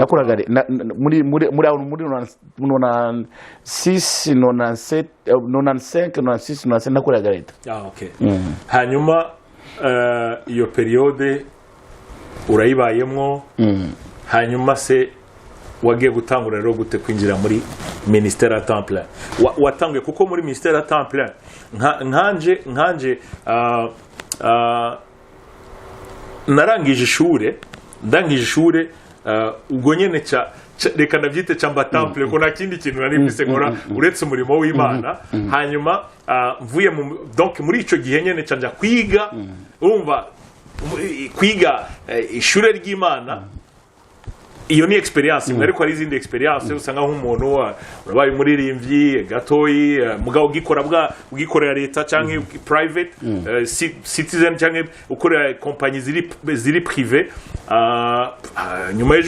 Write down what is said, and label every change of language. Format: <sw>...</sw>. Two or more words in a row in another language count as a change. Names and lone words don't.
<rn>Nakoraga muri 96 97 95 96 97 nakoraga leta. Okay. Hanyuma iyo periode urayibayemo, hanyuma se wagiye gutangura rero gute kwinjira muri</rn> <fr>ministère à temps plein?</fr> <rn>Watanguye kuko muri</rn> <fr>ministère à temps plein</fr> <rn>nkanje narangije ishure ubwo nyene reka ndabyite cyamba</rn> <fr>temps plein</fr> <rn>ko nta kindi kintu nari mbise nkora uretse umurimo w'Imana. Hanyuma mvuye donc muri ico gihe nyene canja kwiga, urumva kwiga ishure ry'Imana iyo ni experience ariko hari izindi experience usanga nk'umuntu urabaye umuririmbyi gatoyi mugabo ugikorera leta cyangwa</rn> <en>private citizen</en> <rn>cyangwa ukorera compagnie ziri privé nyuma y'ejo</rn>